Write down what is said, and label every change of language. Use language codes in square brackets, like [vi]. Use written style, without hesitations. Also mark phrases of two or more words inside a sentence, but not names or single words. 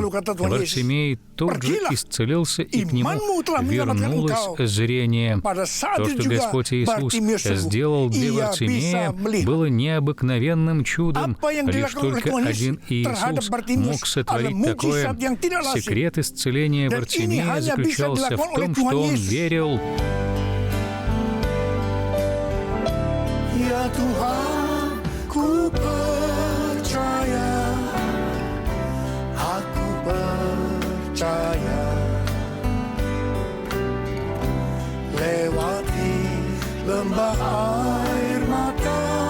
[ru] Вартимей тут же исцелился, и к нему вернулось зрение. То, что Господь Иисус сделал для Вартимея, было необыкновенным чудом. Лишь только один Иисус мог сотворить такое. Секрет исцеления Вартимея заключался в том, что он верил. [id] Ya Tuhan, ku percaya, aku percaya, lewati lembah air mata,